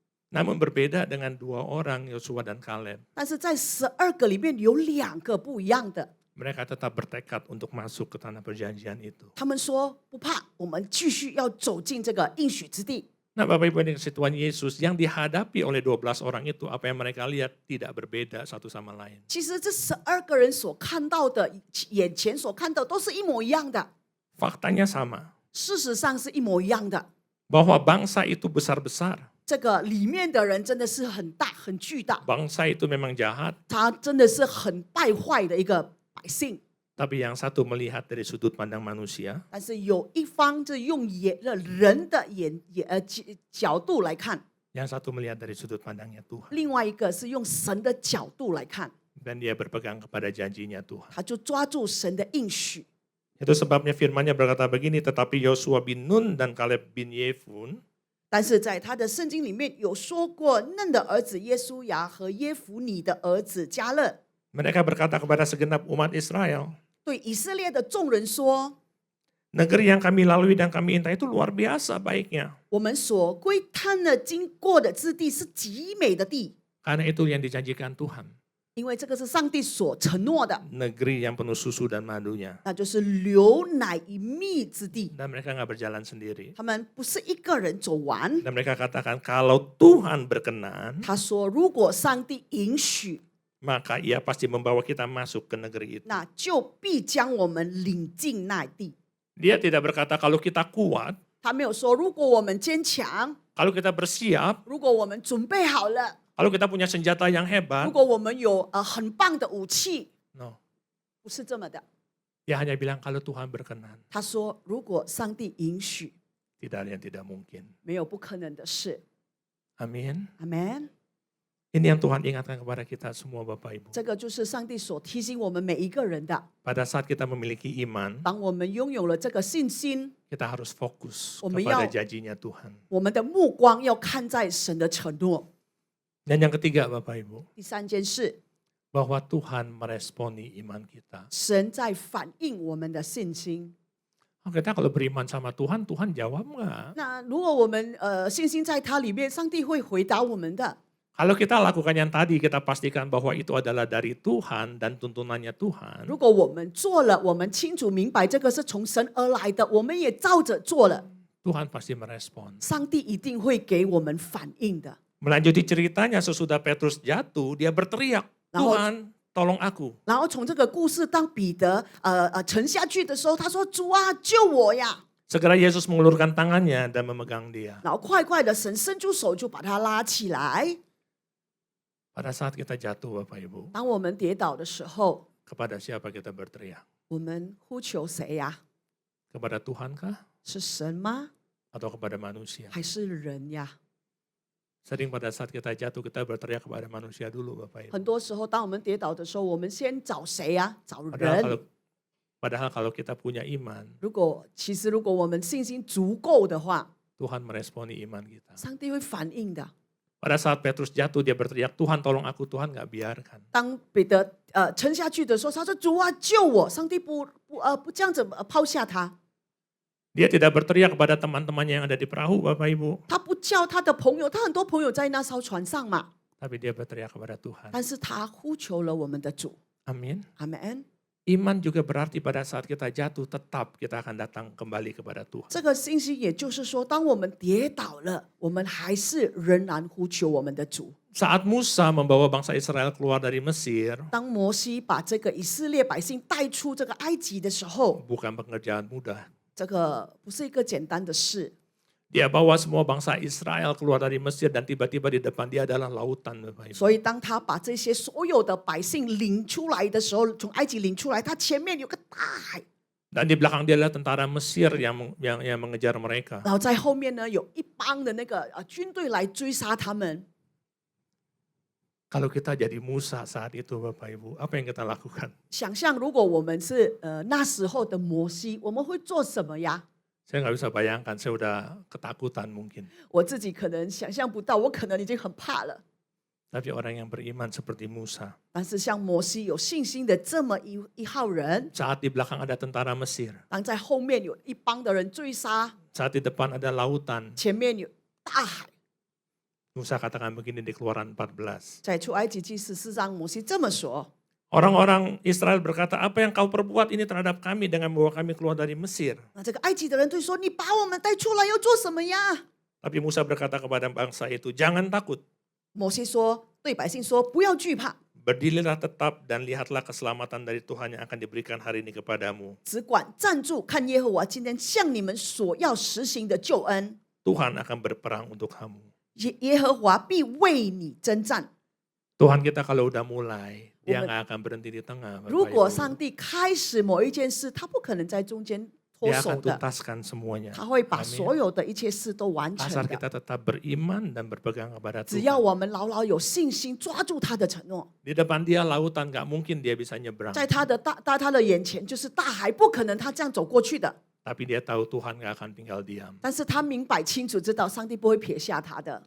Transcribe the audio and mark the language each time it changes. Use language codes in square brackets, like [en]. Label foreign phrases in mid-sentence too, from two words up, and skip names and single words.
[id] Namun berbeda dengan 2 orang, Yosua dan Kaleb. [zh] 但是在12个里面有2个不一样的。 [id] Mereka tetap bertekad untuk masuk ke tanah perjanjian itu. [zh] 他们说不怕，我们继续要走进这个应许之地。 [id] Nah Bapak Ibu yang dikasihi Tuhan Yesus, yang dihadapi oleh 12 orang itu, apa yang mereka lihat tidak berbeda satu sama lain. [zh] 其实这12个人所看到的，眼前所看到都是一模一样的， [id] Faktanya sama, [zh] 事实上是一模一样的。 [id] bahwa bangsa itu besar-besar. [zh] 这个里面的人真的是很大很巨大， [id] Bangsa itu memang jahat, [zh] 他真的是很败坏的一个百姓。 [id] tapi yang satu melihat dari sudut pandang manusia, [zh] 但是有一方就用人的角度来看， [id] yang satu melihat dari sudut pandangnya Tuhan. [zh] 另外一个是用神的角度来看， [id] Dan dia berpegang kepada janjinya Tuhan. [zh] 他就抓住神的应许。 [id] Itu sebabnya firman-Nya berkata begini, tetapi Yosua bin Nun dan Kaleb bin Yefun [zh] 但是在他的圣经里面有说过，嫩的儿子耶稣亚和耶孚尼的儿子加勒， [id] mereka berkata kepada segenap umat Israel, [zh] 对以色列的众人说： [id] negeri yang kami lalui dan kami intai itu luar biasa baiknya. [zh] 我们所窥探的经过的之地是极美的地， [id] Karena itu yang dijanjikan Tuhan. [zh] 因为这个是上帝所承诺的， [id] Negeri yang penuh susu dan madunya. [zh] 那就是流奶与蜜之地。 [id] Dan mereka nggak berjalan sendiri. [zh] 他们不是一个人走完， [id] Dan mereka katakan kalau Tuhan berkenan, [zh] 他说如果上帝允许， [id] maka ia pasti membawa kita masuk ke negeri itu. [zh] 那就必将我们领进那地。 [id] Dia tidak berkata kalau kita kuat, [zh] 他没有说如果我们坚强， [id] kalau kita bersiap, [zh] 如果我们准备好了， [id] kalau kita punya senjata yang [zh] 如 [id] hebat. [zh] 果我们有很棒的武器， [id] No. [zh] 不是这么的。 [id] Dia hanya bilang kalau Tuhan berkenan, [zh] 他说如果上帝允许， [id] tidak ada yang tidak mungkin. [zh] 没有不可能的事。 [id] Amin. [zh] 阿门。 [id] Ini yang Tuhan ingatkan kepada kita semua Bapak Ibu. [zh] 这个就是上帝所提醒我们每一个人的。 [id] Pada saat kita memiliki iman, [zh] 当我们拥有了这个信心， [id] kita harus fokus Oh, kepada meyau. janjinya Tuhan. [zh] 我们的目光要看在神的承诺。 [id] Dan yang ketiga Bapak Ibu, [zh] 第三件事， [id] bahwa Tuhan meresponi iman kita. [zh] 神在反映我们的信心。 [id] Kita kalau beriman sama Tuhan, Tuhan jawab nggak? [zh] 那如果我们信心在他里面，上帝会回答我们的。 [id] Kalau kita lakukan yang tadi, kita pastikan bahwa itu adalah dari Tuhan dan tuntunannya Tuhan. [zh] 如果我们做了，我们清楚明白这个是从神而来的，我们也照着做了， [id] Tuhan pasti merespon. [zh] 上帝一定会给我们反应的。 [id] Melanjuti ceritanya sesudah Petrus jatuh, dia berteriak, Tuhan tolong aku. [zh] 然后从这个故事，当彼得沉下去的时候，他说：“主啊，救我呀！” [id] Segera Yesus mengulurkan tangannya dan memegang dia. [zh] 然后快快的，神伸出手就把他拉起来。 [id] Pada saat kita jatuh Bapak Ibu, [zh] 当我们跌倒的时候， [id] kepada siapa kita berteriak? [zh] 我们呼求谁呀？ [id] Kepada Tuhan kah? [zh] 是神吗？ [id] Atau kepada manusia? [zh] 还是人呀？ [id] Sering pada saat kita jatuh, kita berteriak kepada manusia dulu Bapak Ibu. [zh] 很多时候，当我们跌倒的时候，我们先找谁呀？找 [id] Padahal [zh] 人。 [id] kalau kita punya iman, [zh] 如果我们信心足够的话， [id] Tuhan meresponi iman kita. [zh] 上帝会反应的。 [id] Pada saat Petrus jatuh, dia berteriak, Tuhan tolong aku, Tuhan nggak biarkan. [zh] 当彼得沉下去的时候，他说：“主啊，救我！” 上帝不这样子抛下他， [id] Dia tidak berteriak kepada teman-temannya yang ada di perahu Bapak Ibu. [zh] 他不叫他的朋友，他很多朋友在那艘船上嘛， [id] Tapi dia berteriak kepada Tuhan. [zh] 但是他呼求了我们的主。 [id] Amin. [zh] 阿门。 [id] Iman juga berarti pada saat kita jatuh, tetap kita akan datang kembali kepada Tuhan. [zh] 这个信息也就是说，当我们跌倒了，我们还是仍然呼求我们的主。 [id] Saat Musa membawa bangsa Israel keluar dari Mesir, [zh] 当摩西把这个以色列百姓带出这个埃及的时候， [id] bukan pekerjaan mudah. [zh] 这个不是一个简单的事。 [id] Dia bawa semua bangsa Israel keluar dari Mesir dan tiba-tiba di depan dia adalah lautan Bapak Ibu. [zh] 所以当他把这些所有的百姓领出来的时候，从埃及领出来，他前面有个大海， [id] Dan di belakang dia adalah tentara Mesir yang mengejar mereka. [zh] 然后在后面呢有一帮的那个军队来追杀他们。 [id] Kalau kita jadi Musa saat itu Bapak Ibu, apa yang kita lakukan? [zh] 想象如果我们是那时候的摩西，我们会做什么呀？ [id] Saya nggak bisa bayangkan, saya udah ketakutan mungkin. [zh] 我自己可能想象不到，我可能已经很怕了。 [id] Tapi orang yang beriman seperti Musa, [zh] 但是像摩西有信心的这么一号人， [id] saat di belakang ada tentara Mesir, [zh] 当在后面有一帮的人追杀， [id] saat di depan ada lautan, [zh] 前面有大海， [id] Musa katakan begini di Keluaran 14. [zh] 在出埃及记14章，摩西这么说： [id] Orang-orang Israel berkata, apa yang kau perbuat ini terhadap kami dengan membawa kami keluar dari Mesir? [zh] 那这个埃及的人对说：“你把我们带出来要做什么呀 [id] Tapi Musa berkata kepada bangsa itu, jangan takut. [zh] 摩西说：“对百姓说，不要惧怕， [id] Berdirilah tetap dan lihatlah keselamatan dari Tuhan yang akan diberikan hari ini kepadamu. [zh] 只管站住，看耶和华今天向你们所要实行的救恩。 [id] Tuhan akan berperang untuk kamu. [zh] 耶和华必为你征战。 [id] Tuhan kita kalau udah mulai, dia nggak akan berhenti di tengah. Bapak [zh] 如果 [id] Ibu. [zh] 上帝开始某一件事，他不可能在中间脱 [id] Dia [zh] 手 [id] akan [zh] 的， [id] tuntaskan semuanya. [zh] 他会把 [id] Amin. [zh] 所有的一切事都完成 [id] Asal [zh] 的。 [id] kita tetap beriman dan berpegang kepada [zh] 只要 [id] Tuhan. [zh] 我们牢牢有信心，抓住他的承诺， [id] Di depan dia lautan, nggak mungkin dia bisa nyebrang. [zh] 在他的他的眼前就是大海，不可能他这样走过去的。 [id] Tapi dia tahu Tuhan nggak akan tinggal diam. [zh] 但是他明白清楚知道，上帝不会撇下他的，